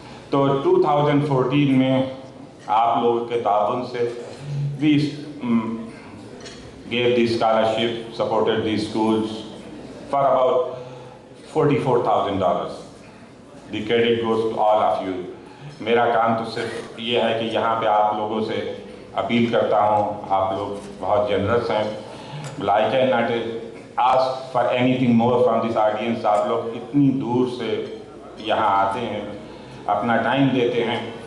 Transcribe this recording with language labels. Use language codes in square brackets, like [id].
[ur] تو 2014 میں آپ لوگوں کے تعاون سے [en] we gave the scholarship, supported the schools for about $44,000. The credit goes to all of you. [ur] میرا کام تو صرف یہ ہے کہ یہاں پہ آپ لوگوں سے اپیل کرتا ہوں، آپ لوگ بہت جنرس ہیں۔ [en] I cannot ask for anything more from this audience۔ [ur] آپ لوگ اتنی دور سے یہاں آتے ہیں، اپنا ٹائم دیتے ہیں۔